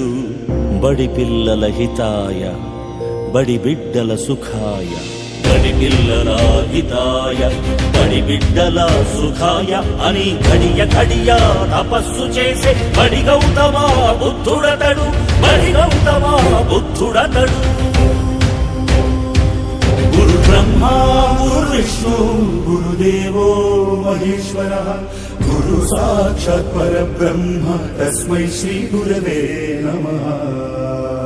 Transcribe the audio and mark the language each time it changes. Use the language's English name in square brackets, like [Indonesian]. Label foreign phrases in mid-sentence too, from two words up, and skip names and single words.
[Telugu] బడి పిల్లల హితాయ బడి బిడ్డల సుఖాయ బడి పిల్లల హితాయ బడి బిడ్డల సుఖాయ అని గడియ గడియ తపస్సు చేసే బడి గౌతమ బుద్ధుడతడు. బడి గౌతమ బుద్ధుడతడు. [Sanskrit] గురు బ్రహ్మ గురు విష్ణు గురుదేవో మహేశ్వరః గురు సాక్షాత్ పరబ్రహ్మ తస్మై శ్రీ గురవే నమః.